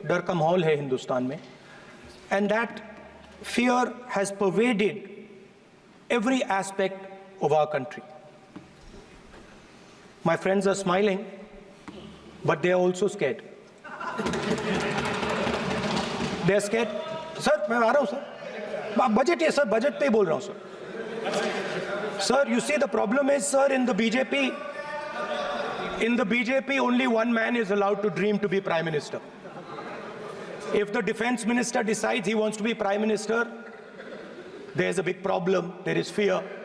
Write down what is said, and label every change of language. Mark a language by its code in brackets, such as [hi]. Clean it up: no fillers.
[hi] Dar ka mahol hai Hindustan mein, [en] and that fear has pervaded every aspect of our country. My friends are smiling, but they are also scared. They are scared. [hi] Sir, मैं आ रहा हूँ sir. Budget है sir, budget पे ही बोल रहा हूँ sir. [en] Sir, you see the problem is, sir, in the BJP only one man is allowed to dream to be Prime Minister. If the Defense Minister decides he wants to be Prime Minister, there's a big problem, there is fear.